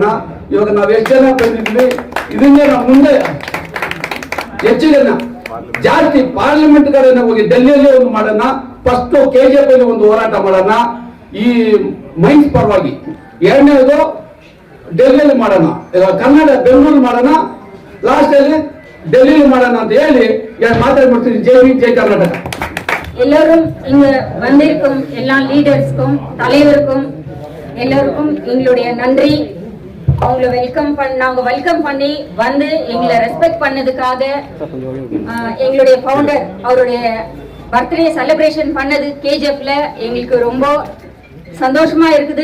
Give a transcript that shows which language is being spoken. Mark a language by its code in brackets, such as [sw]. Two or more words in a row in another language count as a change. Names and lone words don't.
[kn] ಇವಾಗ ನಾವ್ ಎಷ್ಟು ಜನ ಬಂದಿದ್ವಿ, ಇದನ್ನೇ ನಾವು ಮುಂದೆ ಹೆಚ್ಚಿಗೆ ಜಾಸ್ತಿ ಪಾರ್ಲಿಮೆಂಟ್ ಕಡೆ ಹೋಗಿ ಡೆಲ್ಲಿಯಲ್ಲಿ ಒಂದು ಮಾಡೋಣ. ಫಸ್ಟ್ KGF ಅಲ್ಲಿ ಒಂದು ಹೋರಾಟ ಮಾಡೋಣ ಈ ಮೈನ್ಸ್ ಪರವಾಗಿ. ಎರಡನೇದು ಡೆಲ್ಲಿಯಲ್ಲಿ ಮಾಡೋಣ, ಕರ್ನಾಟಕ ಬೆಂಗಳೂರು ಮಾಡೋಣ, ಲಾಸ್ಟ್ ಅಲ್ಲಿ ಡೆಲ್ಲಿಯಲ್ಲಿ ಮಾಡೋಣ ಅಂತ ಹೇಳಿ ಮಾತಾಡ್ಬಿಡ್ತೀನಿ. ಜೈ ಹಿಂದ್, ಜೈ ಕರ್ನಾಟಕ. [ta] எல்லோரும் இங்க வந்திருக்கும் எல்லா லீடர்ஸ்க்கும் தலைவருக்கும் எல்லோருக்கும் எங்களுடைய நன்றி. அவங்கள நாங்க வெல்கம் பண்ணி வந்து எங்களை ரெஸ்பெக்ட் பண்ணதுக்காக, எங்களுடைய ஃபவுண்டர் அவருடைய [en] birthday celebration [ta] பண்ணது கேஜிஎஃப்ல எங்களுக்கு ரொம்ப சந்தோஷமா இருக்குது.